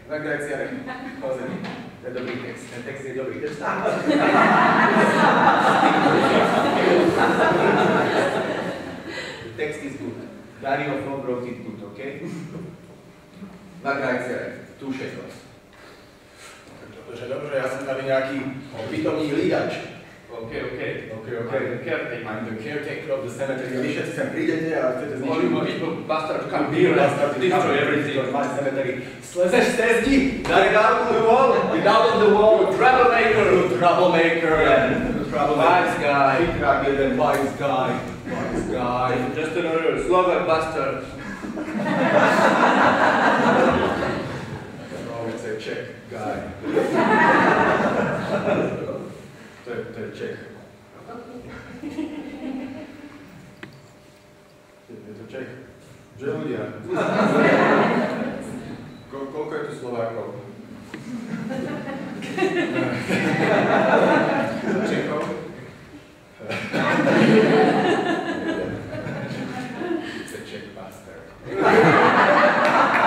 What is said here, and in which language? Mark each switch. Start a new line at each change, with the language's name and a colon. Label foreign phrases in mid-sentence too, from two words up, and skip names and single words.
Slovak: Pozri. To je dobrý text. Ten text je dobrý.
English: The text is good. Dario Fon wrote it good, okay?
Slovak: Dva krajciare.
English: Two shekels.
Czech: Dobře, ja som tady nejaký pitomný lídač.
English: Okay. I'm the caretaker of the cemetery.
Slovak: Vy všetci sem prídete a chcete zničiť
English: bastard to come here and destroy everything on my cemetery.
Czech: Slezeš z zdi,
English: daj down the wall, get out of the wall, troublemaker, wise guy, wise guy, just another Slovak bastard. No, it's a Czech guy.
Slovak: To je Čech. Je to Čech. Že ľudia? Koľko je tu Slovákov? Čechov?
English: It's a Czech bastard.